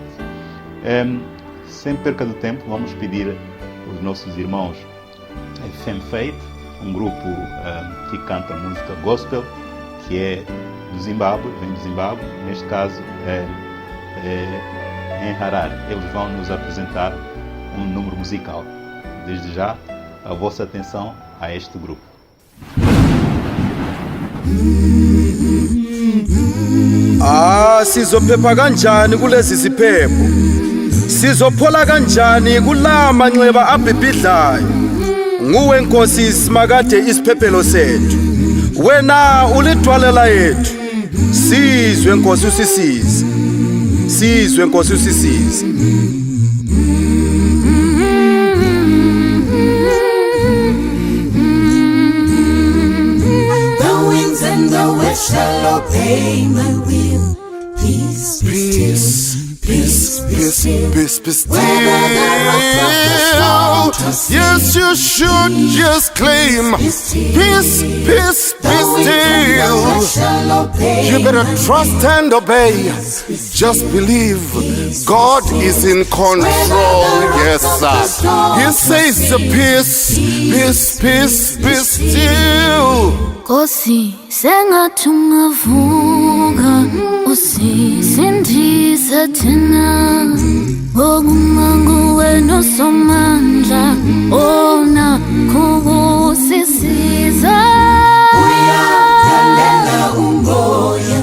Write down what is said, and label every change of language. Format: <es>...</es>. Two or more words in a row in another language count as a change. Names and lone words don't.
<pt>Sem perca de tempo, vamos pedir aos nossos irmãos Fem Faith, um grupo que canta música gospel, que é do Zimbábue, vem do Zimbábue, neste caso em Harar. Eles vão nos apresentar um número musical. Desde já, a vossa atenção a este grupo.</pt> <nd>Sizophepha kanjani kulezi ziphepho? Sizophola kanjani kula manxeba abhibhidlayo? Nguwe Nkosi isimakade isiphephelo sethu. Wena ulidwalela yethu. Sizwe Nkosi usisize. Sizwe Nkosi usisize.</nd> <en>Shall obey my will. Peace, peace, peace, peace, peace, peace. Yes, you should just claim peace, peace, peace still. You better trust and obey. Just believe God is in control. Yes, sir. He says the peace, peace, peace, peace still.</en> <nd>Nkosi sengathi ungavuka usisindise thina ngokumangu wena somandla ona kukusisiza uyathandela umoya</nd>